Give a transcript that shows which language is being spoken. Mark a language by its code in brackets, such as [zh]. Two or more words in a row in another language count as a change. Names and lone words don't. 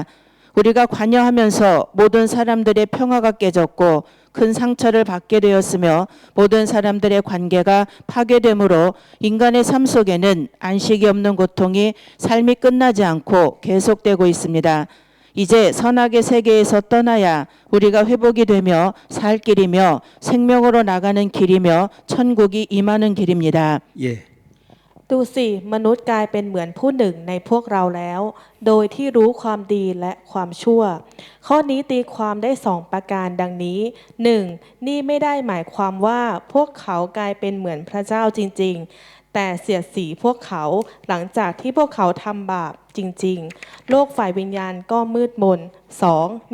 [ko] 우리가 관여하면서 모든 사람들의 평화가 깨졌고 큰 상처를 받게 되었으며 모든 사람들의 관계가 파괴되므로 인간의 삶 속에는 안식이 없는 고통이 삶이 끝나지 않고 계속되고 있습니다. 이제 선악의 세계에서 떠나야 우리가 회복이 되며 살 길이며 생명으로 나가는 길이며 천국이 임하는 길입니다. 예. [th] ดูสิมนุษย์กลายเป็นเหมือนผู้หนึ่งในพวกเราแล้ว โดยที่รู้ความดีและความชั่ว ข้อนี้ตีความได้2ประการดังนี้ 1. นี่ไม่ได้หมายความว่าพวกเขากลายเป็นเหมือนพระเจ้าจริงๆ แต่เสียดสีพวกเขาหลังจากที่พวกเขาทำบาปจริงๆ โลกฝ่ายวิญญาณก็มืดมน 2.